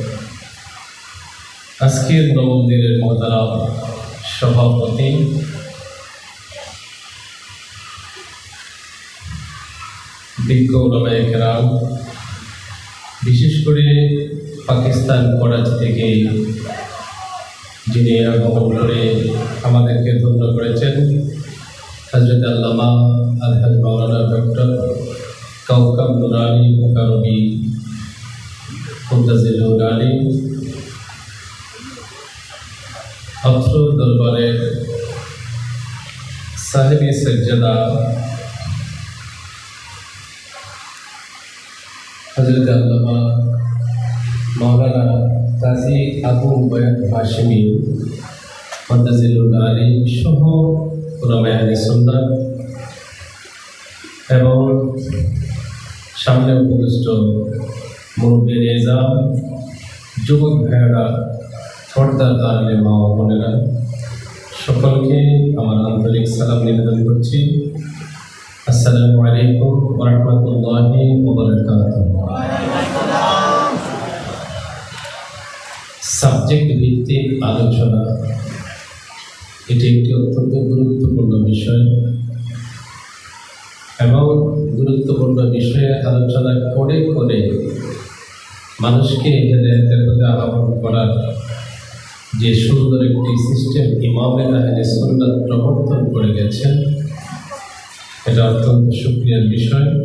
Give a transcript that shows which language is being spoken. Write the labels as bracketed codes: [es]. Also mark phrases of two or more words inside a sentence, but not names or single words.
[bn] আজকের নবম দিনের মহতারাম সভাপতি বিজ্ঞ উলামায়ে কেরাম, বিশেষ করে পাকিস্তান করাচি থেকে যিনি আগমন করে আমাদেরকে ধন্য করেছেন हज़रत अल्लामा अलहज मौलाना डॉक्टर कौकब नुरानी मुकरमी मुंतज़िल नुरानी অত্র দরবারে সাহেব সাজ্জাদা হজরত আল্লামা মাওলানা কাজী আবু উবায়দ হাশেমী মুন্তাজিল নূরানী সহ উলামায়ে আহলে সুন্নাত এবং সামনে উপবিষ্ট মুরব্বী নিজাম যুবক ভাইয়েরা পর্দার আড়ালে মা ও বোনেরা সকলকে আমার আন্তরিক সালাম নিবেদন করছি। [ar] السلام عليكم ورحمة الله وبركاته. [bn] সাবজেক্ট ভিত্তিক আলোচনা এটি একটি অত্যন্ত গুরুত্বপূর্ণ বিষয় এবং গুরুত্বপূর্ণ বিষয়ে আলোচনা করে করে মানুষকে হেদায়েতের পথে আহ্বান করার যে সুন্দর একটি সিস্টেম ইমামে আহলে সুন্নাত প্রবর্তন করে গেছেন, এটা অত্যন্ত শুকরিয়ার বিষয়।